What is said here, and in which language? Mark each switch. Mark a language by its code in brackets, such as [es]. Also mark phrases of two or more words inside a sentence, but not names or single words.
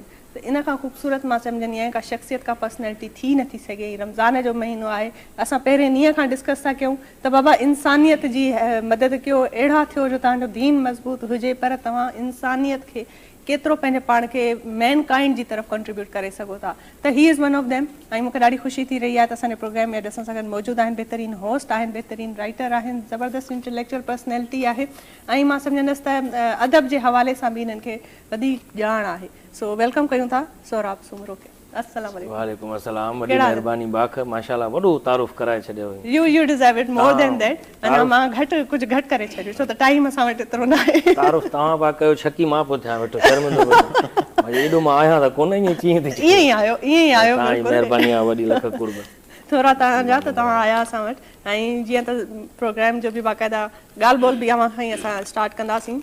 [sd] त इन खां ख़ूबसूरत मां सम्झंदी आहियां का शख़्सियत का पर्सनैलिटी थी नथी सघे। रमज़ान जो महीनो आहे, असां पहिरें ॾींहं खां डिस्कस था कयूं त बाबा इंसानियत जी मदद कयो, अहिड़ा थियो जो तव्हांजो दीन मज़बूत हुजे, पर तव्हां इंसानियत खे केतिरो पंहिंजे पाण खे मैन काइंड जी तरफ़ कंट्रीब्यूट करे सघो था। [en] त He is one of them. [sd] ऐं मूंखे ॾाढी ख़ुशी थी रही आहे त असांजे प्रोग्राम में असां सां गॾु मौजूदु आहिनि, बहितरीनु होस्ट आहिनि, बहितरीनु राइटर आहिनि, ज़बरदस्त [en] intellectual personality [sd] आहे ऐं मां सम्झंदसि त अदब जे हवाले सां बि हिननि खे वधीक ॼाण आहे। सो वेलकम कयूं था सोहराब सुमरो खे। [ar] السلام عليكم. وعليكم السلام. [sd] वॾी महिरबानी बाख, माशाल्लाह वॾो तारुफ़ कराए छॾियो। [en] You deserve it more than that. [sd] अञा मां कुझु घटि करे छॾियो छो त टाइम असां वटि एतिरो न आहे। तारुफ़ तव्हां पिया कयो, छकी मां पियो थियां वेठो, शर्मिंदो वेठो। एॾो मां आहियां त कोन ईअं कीअं थी ईअं ई आयो महिरबानी आहे, वॾी लख कुर्ब। थोरा तव्हांजा त तव्हां आया असां वटि ऐं जीअं त प्रोग्राम जो बि बाक़ाइदा ॻाल्हि ॿोल बि अवां खां ई असां स्टार्ट कंदासीं।